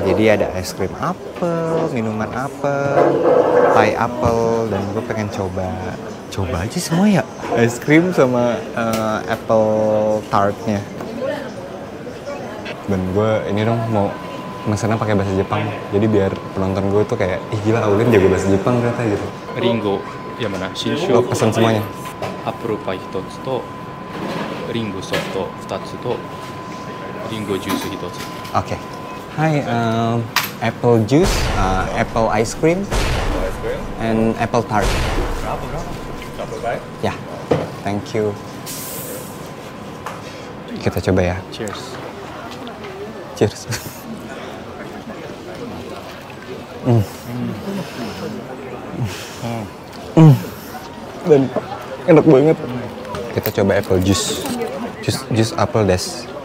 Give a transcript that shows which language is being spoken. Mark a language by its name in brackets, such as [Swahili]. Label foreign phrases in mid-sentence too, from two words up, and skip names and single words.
[Indonesian] Jadi ada es krim apel, minuman apel, pie apel, dan gue pengen coba aja semua ya. Es krim sama [English] apple tartnya. [Indonesian] Dan gue ini dong mau mesennya pakai bahasa Jepang. Jadi biar penonton gue tuh kayak, ih gila Aulin jago bahasa Jepang ternyata gitu. Ringo, yang mana? Shinshu. Oh, pesan semuanya. [English] Apple pie [Japanese] 1つとリンゴソフト2つとリンゴジュース1つ。 [Indonesian] Oke. [Japanese] Hai, [English] apple juice, apple ice cream, and apple tart. Ya, thank you. [Indonesian] Kita coba ya. Cheers. Cheers. Dan enak banget. Kita coba [English] apple juice. [Indonesian] Jus apel des.